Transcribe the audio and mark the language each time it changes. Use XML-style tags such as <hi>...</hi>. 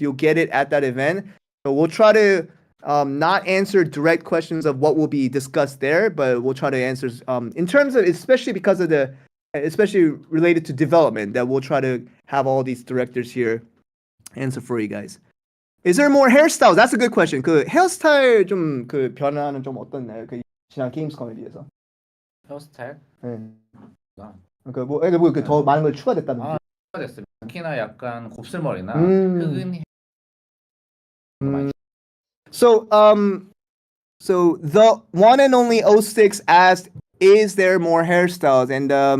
<en>You'll get it at that event. So we'll try to not answer direct questions of what will be discussed there, but we'll try to answer in terms of, especially because of especially related to development, that we'll try to have all these directors here answer for you guys. Is there more hairstyles? That's a good question.</en> <ko>그 헤어스타일 좀 그 변화는 좀 어떻나요? 그 지난 게임스컴에 비해서. 헤어스타일? 네. 그러니까 더 많은 걸 추가됐다든지. 추가됐어요. 특히나 약간 곱슬머리나 흑은.</ko> <en>So the one and only 06 asked, is there more hairstyles? And</en>